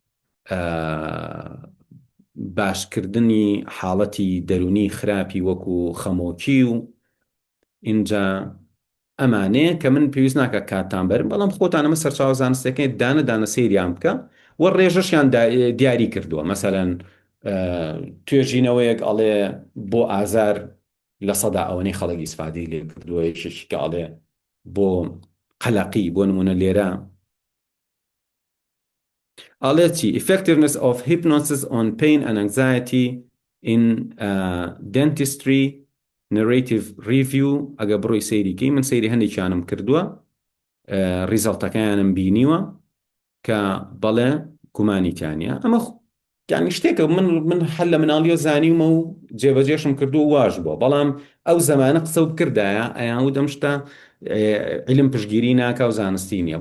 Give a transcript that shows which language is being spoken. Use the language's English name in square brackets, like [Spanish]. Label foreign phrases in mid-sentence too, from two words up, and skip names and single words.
[Central Kurdish] باشکردنی حاڵەتی دەرونی خراپی وەکو خەمۆکی و اینجا ئەمانەیە کە من پێویست ناکە کاتان بەرم، بەڵام خۆتان ئەمە سەرچاوە زانستەکەی دانە سەیریان بکە و ڕێژەشیان دیاری کردووە. مەسەلەن توێژینەوەیەک ئەڵێ بۆ ئازار لە سەدا ئەوەنەی خەڵکی ئیسفادەی لێ کردووە، یەکێکە ئەڵێ بۆ قەلەقی، بۆ نمونە لێرە ئەڵێ چی [English] effectiveness of hypnosis on pain and anxiety in dentistry narrative review. [Central Kurdish] ئەگە بڕۆی سەیریکەی من سەیری هەندێکیانم کردووە، ریزەڵتەکەیانم بینیوە کە بەڵێ گومانیتیانە ئەمە یعنی شتێکە من هەر لە مناڵیۆ زانیومە و جێبەجێشم کردو و واش بووە، بەڵام ئەو زەمانە قسە و کردایە ئەیان و دەم شتە علم پشگیری ناکە و زانستی نییە.